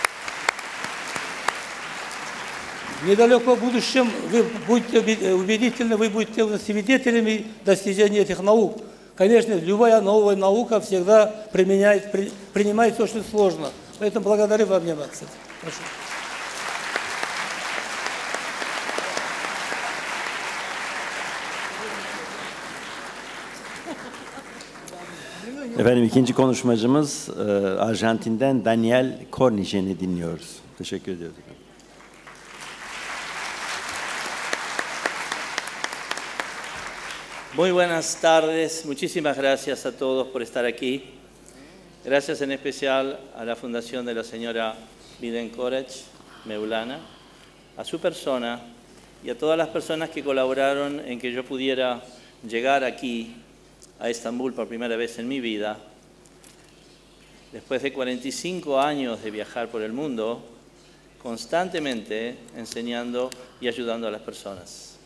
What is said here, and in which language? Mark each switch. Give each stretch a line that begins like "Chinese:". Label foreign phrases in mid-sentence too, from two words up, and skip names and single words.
Russian: В недалеком будущем вы будете убедительны, вы будете свидетелями достижения этих наук. Конечно, любая новая наука всегда принимается очень сложно. Поэтому благодарю вам внимание. Прошу.
Turkish: Efendim ikinci konuşmacımız Arjantin'den Daniel Cornijen'i dinliyoruz. Teşekkür ediyoruz.
Spanish: Muy buenas tardes, muchísimas gracias a todos por estar aquí. Gracias en especial a la Fundación de la señora Mevlana, a su persona y a todas las personas que colaboraron en que yo pudiera llegar aquí a Estambul por primera vez en mi vida, después de 45 años de viajar por el mundo, constantemente enseñando y ayudando a las personas.